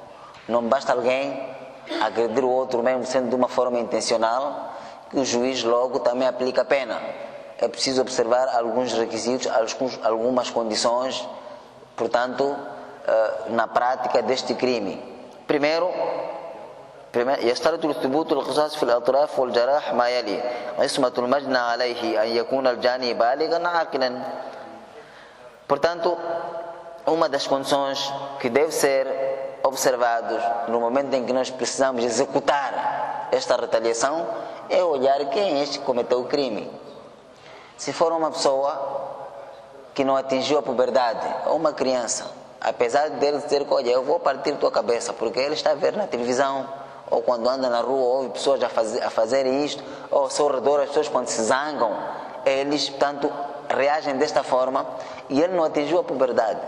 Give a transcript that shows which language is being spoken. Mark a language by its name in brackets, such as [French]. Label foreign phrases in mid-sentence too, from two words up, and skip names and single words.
[Portuguese] Não basta alguém agredir o outro mesmo sendo de uma forma intencional, que o juiz logo também aplica a pena. É preciso observar alguns requisitos, algumas condições, portanto, na prática deste crime. Primeiro, [Arabic] يشترط الثبوت القصاص في الأطراف والجراح ما يلي: عصمة المجنى عليه أن يكون الجاني بالغا عاقلا. [Portuguese] Portanto, uma das condições que deve ser observados no momento em que nós precisamos executar esta retaliação é olhar quem é este que cometeu o crime. Se for uma pessoa que não atingiu a puberdade, ou uma criança, apesar dele dizer que, olha, eu vou partir tua cabeça, porque ele está a ver na televisão, ou quando anda na rua, ouve pessoas a fazerem isto, ou ao seu redor, as pessoas quando se zangam, eles, portanto, reagem desta forma, e ele não atingiu a puberdade.